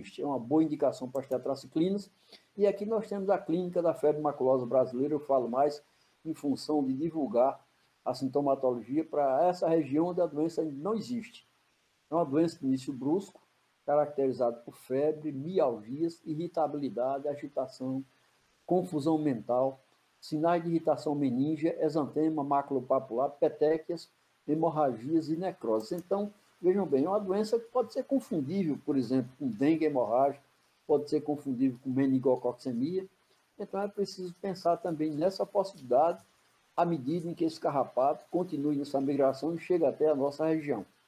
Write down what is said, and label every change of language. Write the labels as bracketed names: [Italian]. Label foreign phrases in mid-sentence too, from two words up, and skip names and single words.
[Portuguese] É uma boa indicação para as tetraciclinas. E aqui nós temos a clínica da febre maculosa brasileira, eu falo mais em função de divulgar a sintomatologia para essa região onde a doença ainda não existe. É uma doença de início brusco, caracterizada por febre, mialgias, irritabilidade, agitação, confusão mental, sinais de irritação meningea, exantema, maculopapular, petequias, hemorragias e necroses. Então, vejam bem, é uma doença que pode ser confundível, por exemplo, com dengue hemorrágica, pode ser confundível com meningococcemia. Então, é preciso pensar também nessa possibilidade à medida em que esse carrapato continue nessa migração e chega até a nossa região.